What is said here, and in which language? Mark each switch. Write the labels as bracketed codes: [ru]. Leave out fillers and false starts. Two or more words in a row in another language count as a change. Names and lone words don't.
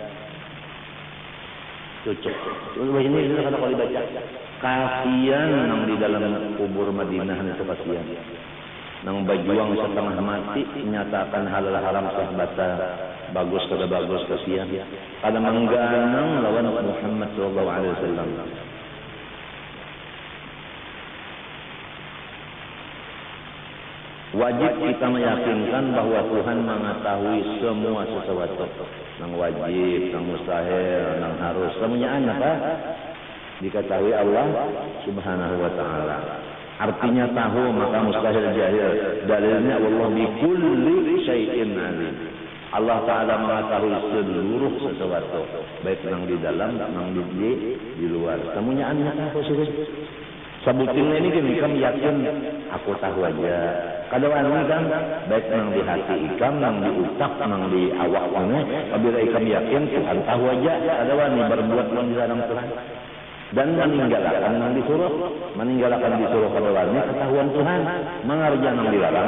[bjn] Cocok. Ini sudah kalau dibaca. Kasihan nang di dalam kubur Madinah itu kasihan. nang bajuang setengah mati nyatakan halal haram sah bata bagus kada bagus kasihan kada mangganang lawan Muhammad [ar] صلى الله عليه وسلم. [bjn] Wajib kita meyakinkan bahwa Tuhan mengetahui semua sesuatu. Nang wajib, nang mustahil, nang harus. Semuanya apa? Diketahui Allah [ar] سبحانه وتعالى. [bjn] Artinya tahu maka mustahil jahil. Dalilnya [ar] الله بكل شيء عليم. [bjn] Allah taala mengetahui seluruh sesuatu, baik nang di dalam, nang di luar. Semuanya apa sih? Sebutin ini gini, kamu yakin aku tahu aja. Kadang-kadang kan baik nang di hati ikam, nang di utak, nang di awak ini. Apabila ikam yakin Tuhan tahu aja. Kadang-kadang berbuat yang dilarang Tuhan dan meninggalkan nang disuruh, meninggalkan disuruh kadang-kadang ketahuan Tuhan, mengerjakan nang dilarang.